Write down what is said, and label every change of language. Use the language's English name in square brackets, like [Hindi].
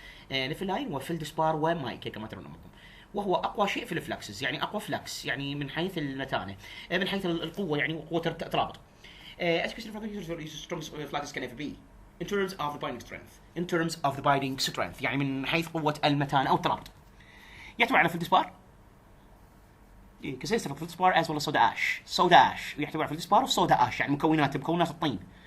[Arabic] نيفلاين وفلدسبار ومايكا كما ترون أمامكم، وهو أقوى شيء في الفلكسز، يعني أقوى فلكس يعني من حيث المتانة، من حيث القوة يعني وقوة الترابط. [English] As you can see, the strongest flux can ever be in terms of the binding strength. [Arabic] يعني من حيث قوة المتانة أو الترابط. يحتوي على فلدسبار كسيستم الفلدسبار [English] as well as soda ash [Arabic] يحتوي على الفلدسبار وصودا اش، يعني مكونات الطين.